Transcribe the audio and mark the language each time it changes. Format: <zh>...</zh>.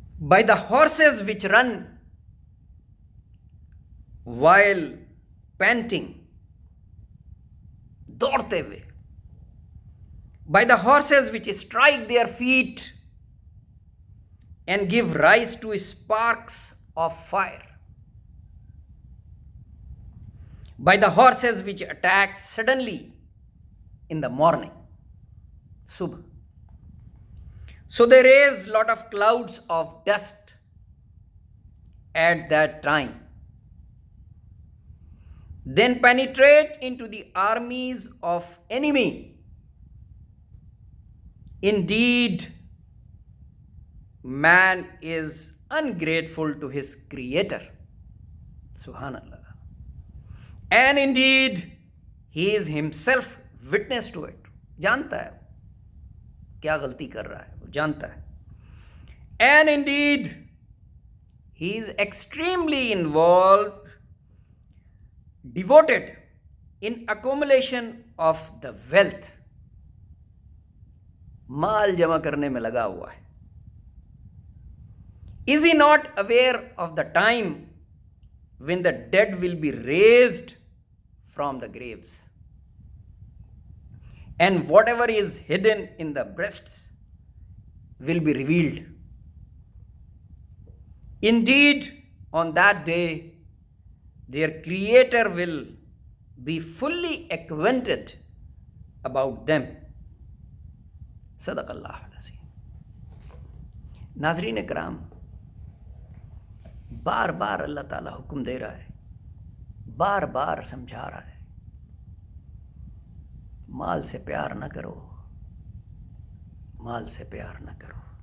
<en>By the horses which run while panting،</en> <ur>دوڑتے ہوئے۔</ur> <en>By the horses which strike their feet and give rise to sparks of fire۔ By the horses which attack suddenly in the morning۔</en> <ur>صبح.</ur> <en>So they raise lot of clouds of dust at that time, then penetrate into the armies of enemy. Indeed, man is ungrateful to his creator. Subhanallah. And indeed, he is himself witness to it.</en> <ur>جانتا ہے کیا غلطی کر رہا ہے, وہ جانتا ہے.</ur> <en>And indeed, he is extremely involved, devoted in accumulation of the wealth.</en> <ur>مال جمع کرنے میں لگا ہوا ہے.</ur> <en>Is he not aware of the time when the dead will be raised from the graves, and whatever is hidden in the breasts will be revealed? Indeed, on that day, their Creator will be fully acquainted about them.</en> <ar>صدق اللہ العظیم.</ar> <ur>ناظرین کرام, بار بار اللہ تعالیٰ حکم دے رہا ہے, بار بار سمجھا رہا ہے, مال سے پیار نہ کرو, مال سے پیار نہ کرو.</ur>